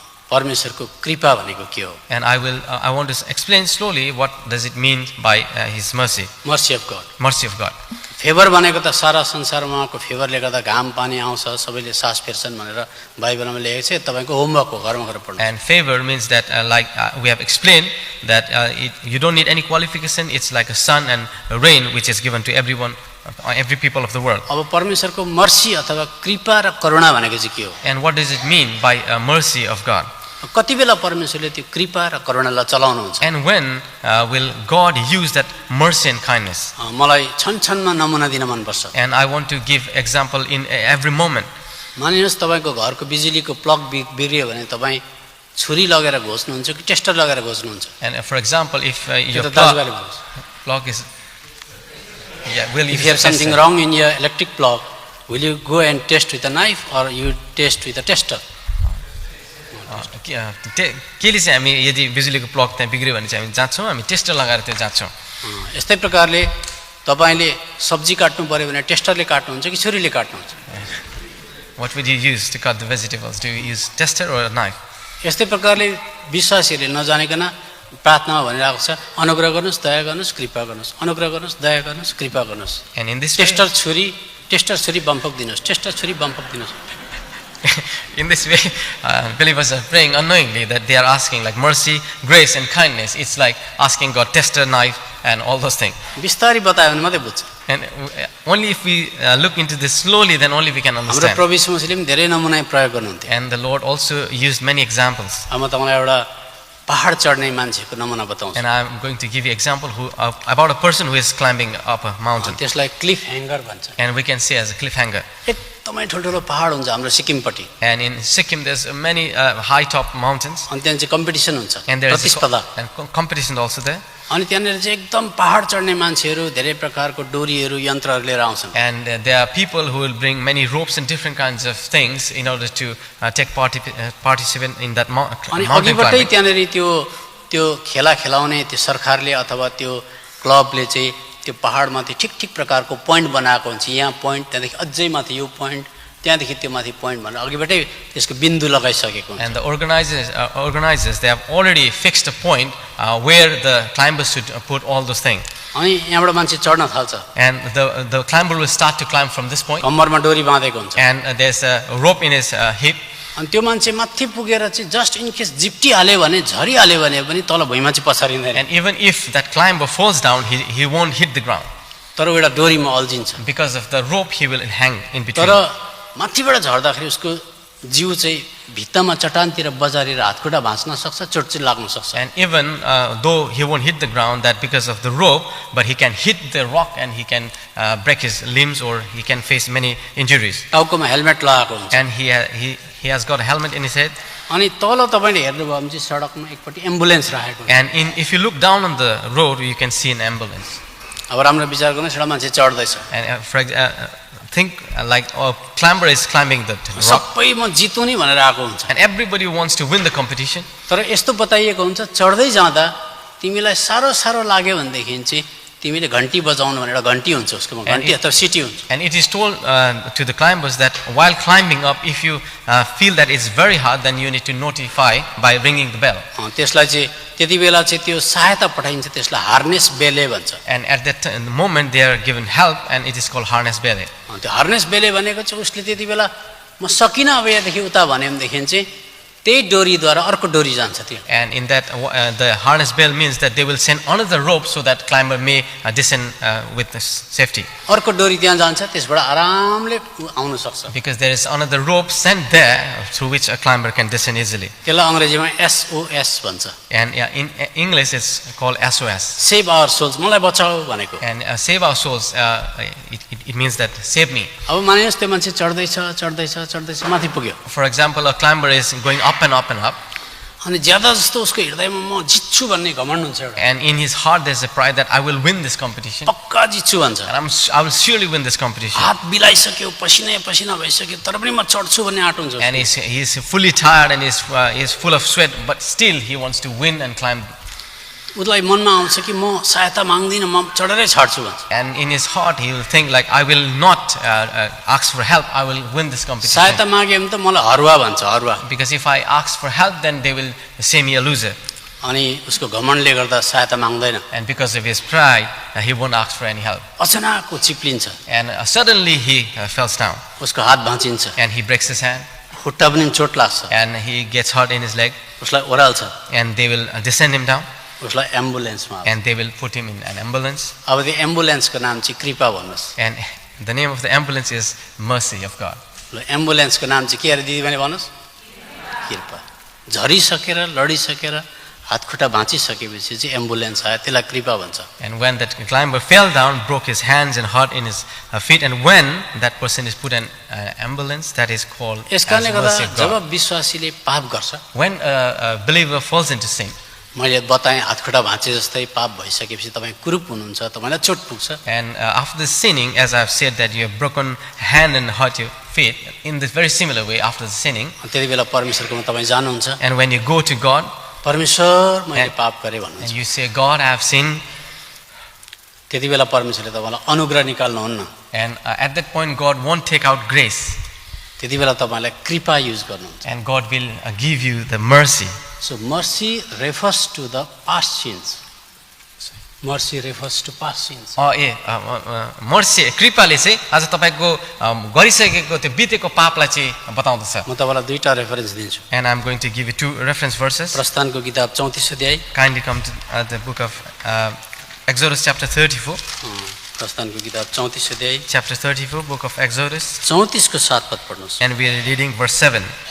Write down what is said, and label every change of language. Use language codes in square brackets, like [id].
[ne] परमेश्वरको कृपा भनेको के हो? [en] And I want to explain slowly what does it mean by His mercy. Mercy of God. Mercy of God. [ne] Favour भनेको त सारा संसारमा उहाँको फेभरले गर्दा घाम पानी आउँछ, सबैले सास फेर्छन् भनेर बाइबलमा लेखेको छ। तपाईको होमवर्क हो, घरमा गएर पढ्नु। [en] And favor means that we have explained that you don't need any qualification. It's like a sun and a rain which is given to everyone, every people of the world. [ne] अब परमेश्वरको mercy अथवा कृपा र करुणा भनेको चाहिँ के हो? [en] And what does it mean by mercy of God? [ne] कति बेला परमेश्वरले त्यो कृपा र करुणालाई चलाउनुहुन्छ? [en] And when will God use that mercy and kindness? [ne] मलाई छनछनमा नमुना दिन मन पर्छ। [en] And I want to give example in every moment. [ne] मानिनुहोस् तपाईको घरको बिजुलीको प्लग बिग्रियो भने तपाई छुरी लगेर घोच्नुहुन्छ कि टेस्टर लगेर घोच्नुहुन्छ? [en] And for example, if your plug is if you have something wrong in your electric plug, will you go and test with a knife or you test with a tester? [ne] केले चाहिँ हामी यदि बिजुलीको plug त्यहाँ बिग्रियो भने चाहिँ हामी जान्छौँ, हामी टेस्टर लगाएर त्यो जान्छौँ। यस्तै प्रकारले तपाईले सब्जी काट्नु पर्यो भने टेस्टरले काट्नुहुन्छ कि छुरीले काट्नुहुन्छ? [en] What would you use to cut the vegetables? Do you use tester or a knife? [ne] यस्तै प्रकारले विश्वासीहरूले नजानेकन प्रार्थनामा भनिरहेको छ, अनुग्रह गर्नुस्, दया गर्नुस्, कृपा गर्नुस्, अनुग्रह गर्नुस्, दया गर्नुस्, कृपा गर्नुस्। [en] And in this [ne] टेस्टर छुरी बम्फक दिनुस्, टेस्टर छुरी बम्फक दिनुस्। [en] In this way, believers are praying unknowingly that they are asking like mercy, grace and kindness. It's like asking God tester, knife and all those things. [ne] बिस्तारै बतायो भने मात्रै बुझ्छ। [en] And only if we look into this slowly, then only we can [ne] हाम्रो [en] understand. [ne] प्रभु यीशु मसीहले पनि धेरै नमुना प्रयोग गर्नुहुन्थ्यो। [en] And the Lord also used many examples. [ne] अब म तपाईलाई एउटा पहाड चढ्ने मान्छेको नमुना बताउँछु। [en] And I'm going to give you example about a person who is climbing up a mountain. [ne] त्यसलाई क्लिफ ह्याङ्गर भन्छ। [en] And we can say as a cliffhanger. [ne] एकदमै ठुल्ठुलो पहाड हुन्छ हाम्रो सिक्किमपट्टि। [en] And in Sikkim there's many high top mountains. [ne] अनि त्यहाँ चाहिँ कम्पिटिसन हुन्छ, [en] And there is [ne] प्रतिस्पर्धा। [en] and competition also there. [ne] अनि त्यहाँनिर चाहिँ एकदम पहाड चढ्ने मान्छेहरू धेरै प्रकारको डोरीहरू यन्त्रहरू लिएर आउँछन्। [en] And there are people who will bring many ropes and different kinds of things in order to participate in that [ne] अनि [en] mountain [ne] अघिबाटै [en] climbing. [ne] त्यहाँनिर त्यो खेला खेलाउने त्यो सरकारले अथवा त्यो क्लबले चाहिँ त्यो पहाडमाथि ठिक ठिक प्रकारको पोइन्ट बनाएको हुन्छ। यहाँ पोइन्ट, त्यहाँदेखि अझै माथि यो पोइन्ट, त्यहाँदेखि त्यो माथि पोइन्ट भनेर अघिबाटै त्यसको बिन्दु लगाइसकेको हुन्छ। [en] And the organizers they have already fixed a point where the climbers should put all those things. [ne] अनि यहाँबाट मान्छे चढ्न थाल्छ। [en] And the climber will start to climb from this point. [ne] कम्मरमा डोरी बाँधेको हुन्छ। [en] And there's a rope in his hip. [ne] अनि त्यो मान्छे माथि पुगेर चाहिँ [en] just in case [ne] जिप्टी हाल्यो भने, झरिहाल्यो भने पनि तल भुइँमा चाहिँ पछारिँदैन। [en] And even if that climber falls down, he won't hit the ground. [ne] तर एउटा डोरीमा अल्झिन्छ। [en] Because of the rope, he will hang in between. [ne] तर माथिबाट झर्दाखेरि उसको जिउ चाहिँ भित्तामा चट्टानतिर बजारेर हातखुट्टा भाँच्न सक्छ, चोट चाहिँ लाग्न सक्छ। [en] And even though he won't hit the ground, that because of the rope, but he can hit the rock and he can break his limbs or he can face many injuries. [ne] टाउकोमा helmet लगाएको हुन्छ। [en] And he has got a helmet in his head. [ne] अनि तल तपाईले हेर्नुभयो भने चाहिँ सडकमा एकपट्टि एम्बुलेन्स राखेको हुन्छ। [en] And if you look down on the road, you can see an ambulance. [ne] अब राम्रो विचार गर्नुहोस्, एउटा मान्छे चढ्दैछ। [en] And think like a climber is climbing the rock. [ne] सबै म जितु नि भनेर आएको हुन्छ। [en] And everybody wants to win the competition. [ne] तर यस्तो बताइएको हुन्छ, चढ्दै जाँदा तिमीलाई सारो लाग्यो भनेदेखि चाहिँ तिमीले घन्टी बजाउनु भनेर घन्टी हुन्छ उसकोमा, घन्टी अथवा सिटी हुन्छ। [en] And it is told to the climbers that while climbing up, if you feel that it's very hard, then you need to notify by ringing the bell. [ne] त्यसलाई चाहिँ त्यति बेला चाहिँ त्यो सहायता पठाइन्छ, त्यसलाई हार्नेस बेले भन्छ। [en] And at that moment they are given help and it is called harness belly. [ne] त्यो हार्नेस बेले भनेको चाहिँ उसले त्यति बेला म सकिनँ अब यहाँदेखि उता भन्यो भनेदेखि चाहिँ त्यही डोरीद्वारा अर्को डोरी जान्छ त्यो। [en] And in that the harness bell means that they will send another rope so that climber may descend with safety. [ne] अर्को डोरी त्यहाँ जान्छ, त्यसबाट आरामले आउन सक्छ। [en] Because there is another rope sent there through which a climber can descend easily. [ne] त्यसलाई अंग्रेजीमा SOS भन्छ। [en] And in English it's called SOS. Save our souls, [ne] मलाई बचाऊ भनेको। [en] And save our souls, it means that save me. [ne] अब मानिनुहोस् त्यो मान्छे चढ्दैछ माथि पुग्यो। [en] For example, a climber is going up and up and up. [ne] अनि ज्यादा जस्तो उसको हृदयमा म जित्छु भन्ने घमण्ड हुन्छ एउटा। [en] And in his heart there's a pride that I will win this competition. [ne] पक्का जित्छु भन्छ। [en] And I will surely win this competition. [ne] हात बिलाइसक्यो, पसिना भइसक्यो, तर पनि म चढ्छु भन्ने आँट हुन्छ। [en] And he is fully tired and he is full of sweat, but still he wants to win and climb. [ne] उसलाई मनमा आउँछ कि म सहायता माग्दिनँ, म चढेरै छाड्छु भन्छ। [en] And in his heart, he will think like, I will not ask for help. I will win this competition. [ne] सहायता मागे भने त मलाई हरुवा भन्छ, हरुवा। [en] Because if I ask for help, then they will say me a loser. [ne] अनि उसको घमण्डले गर्दा सहायता माग्दैन। [en] And because of his pride, he won't ask for any help. [ne] अचानक चिप्लिन्छ, [en] And suddenly he falls down. [ne] उसको हात भाँचिन्छ, [en] And he breaks his hand. [ne] खुट्टा पनि चोट लाग्छ, [en] And he gets hurt in his leg. [ne] उसलाई ओह्राल्छ, [en] And they will descend him down. [ne] उसलाई एम्बुलेन्समा हाल्छ। [en] And they will put him in an ambulance. [ne] अब त्यो एम्बुलेन्सको नाम चाहिँ कृपा भन्नुहोस्। [en] And the name of the ambulance is Mercy of God. [ne] ल एम्बुलेन्सको नाम चाहिँ के अरे दिदीबहिनी भन्नुहोस्? कृपा। झरिसकेर लडिसकेर हातखुट्टा भाँचिसकेपछि चाहिँ एम्बुलेन्स आयो, त्यसलाई कृपा भन्छ। [en] And when that climber fell down, broke his hands and hurt in his feet, and when that person is put in an ambulance, that is called as [ne] यसकारणले गर्दा [en] mercy of God. [ne] जब विश्वासीले पाप गर्छ, [en] When a believer falls into sin, [ne] मैले बताएँ हातखुट्टा भाँचे जस्तै पाप भइसकेपछि तपाईँ कुरूप हुनुहुन्छ, तपाईँलाई चोट पुग्छ। [en] and after the sinning, as I've said that you have broken hand and hurt your feet, in this very similar way, after the sinning, [ne] त्यति बेला परमेश्वरकोमा तपाईँ जानुहुन्छ, [en] and when you go to God [ne] परमेश्वर मैले पाप गरेँ भन्नुहुन्छ, [en] and you say, God, I have sinned, [ne] त्यति बेला परमेश्वरले तपाईँलाई अनुग्रह निकाल्नुहुन्न, [en] and at that point, God won't take out grace, [ne] त्यति बेला तपाईँलाई कृपा युज गर्नुहुन्छ। [en] and God will give you the mercy. So mercy refers to the past sins. Mercy refers to past sins. [ne] Mercy कृपाले चाहिँ आज तपाईँको गरिसकेको त्यो बितेको पापलाई चाहिँ बताउँदछ. म तपाईँलाई दुईटा रेफरेन्स दिन्छु। [en] And I'm going to give you two reference verses. [ne] प्रस्थानको किताब 34 अध्याय, [en] Kindly come to the book of Exodus chapter 34. [ne] प्रस्थानको किताब 34 अध्याय, [en] Chapter 34, book of Exodus. [ne] 34 को 7 पद पढ्नुहोस्। [en] And we are reading verse 7.